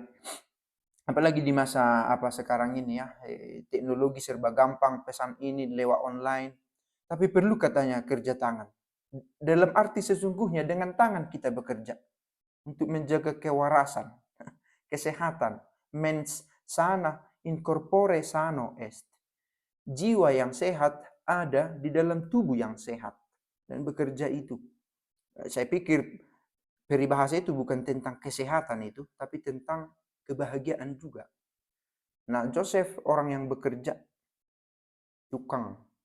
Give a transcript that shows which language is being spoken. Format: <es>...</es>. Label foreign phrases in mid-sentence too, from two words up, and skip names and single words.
<id>Apalagi di masa sekarang ini ya, teknologi serba gampang, pesan ini lewat online. Tapi perlu katanya kerja tangan. Dalam arti sesungguhnya dengan tangan kita bekerja untuk menjaga kewarasan, kesehatan.</id> <la>Mens sana in corpore sano est.</la> <id>Jiwa yang sehat ada di dalam tubuh yang sehat. Dan bekerja itu. Saya pikir peribahasa itu bukan tentang kesehatan itu, tapi tentang kebahagiaan juga. Nah, Joseph orang yang bekerja, tukang.</id>